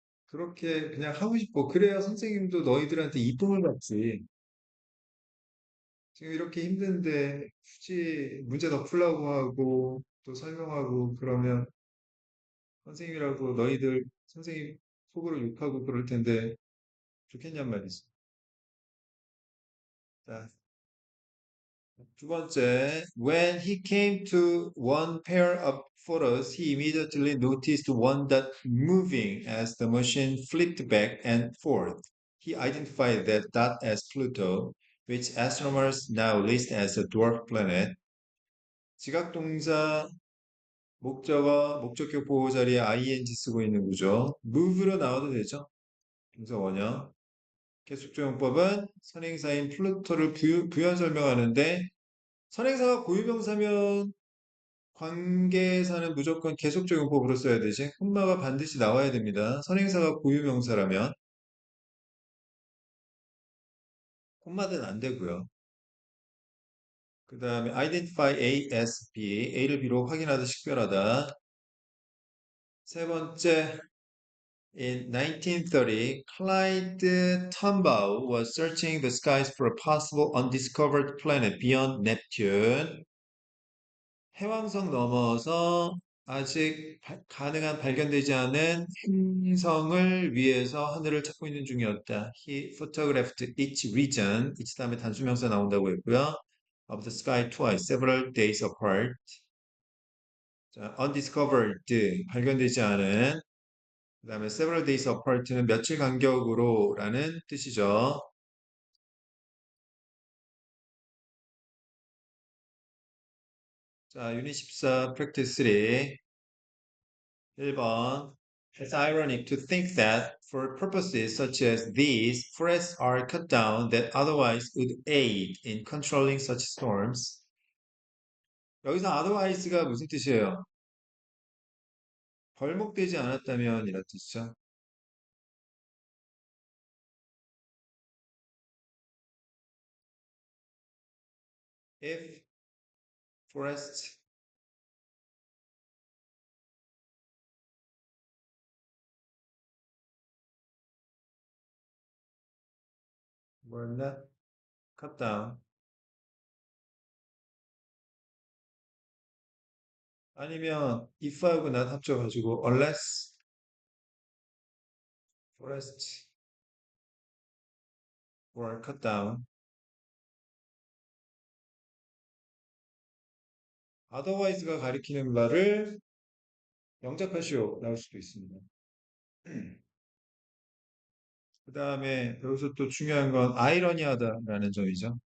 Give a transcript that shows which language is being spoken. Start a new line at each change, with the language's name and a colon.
Korean: 그렇게 그냥 하고 싶어. 그래야 선생님도 너희들한테 이쁨을 받지. 지금 이렇게 힘든데 굳이 문제 더 풀라고 하고 또 설명하고 그러면 선생님이라고 너희들 선생님 속으로 욕하고 그럴 텐데 좋겠냔 말이지. 자, 두 번째,
English: when he came to one pair of photos, he immediately noticed one dot moving as the machine flipped back and forth. He identified that dot as Pluto, which astronomers now list as a dwarf planet.
Korean: 지각동사 목적격 보호 자리에 ing 쓰고 있는 구조. move로 나와도 되죠. 동사 원형. 계속조용법은 선행사인 플루토를 부연 설명하는데 선행사가 고유명사면 관계사는 무조건 계속적용법으로 써야 되지. 콤마가 반드시 나와야 됩니다. 선행사가 고유명사라면 콤마는 안 되고요. 그 다음에 identify A as B, A를 B로 확인하다 식별하다. 세 번째,
English: in 1930, Clyde Tombaugh was searching the skies for a possible undiscovered planet beyond Neptune.
Korean: 해왕성 넘어서 아직 가능한 발견되지 않은 행성을 위해서 하늘을 찾고 있는 중이었다.
English: He photographed each region.
Korean: each 다음에 단수명사 나온다고 했고요.
English: of the sky twice, several days apart.
Korean: 자, undiscovered, 발견되지 않은. 그 다음에
English: several days apart
Korean: 는 며칠 간격으로라는 뜻이죠. 자, 유닛 14, practice 3. 1번.
English: It's ironic to think that for purposes such as these, forests are cut down that otherwise would aid in controlling such storms.
Korean: 여기서 otherwise가 무슨 뜻이에요? 벌목되지 않았다면 이런 뜻이죠.
English: If forests were not cut down,
Korean: 아니면 if하고 not 합쳐가지고
English: unless forests were cut down,
Korean: otherwise가 가리키는 말을 영작하시오 나올 수도 있습니다. 그 다음에 여기서 또 중요한 건 아이러니하다라는 점이죠.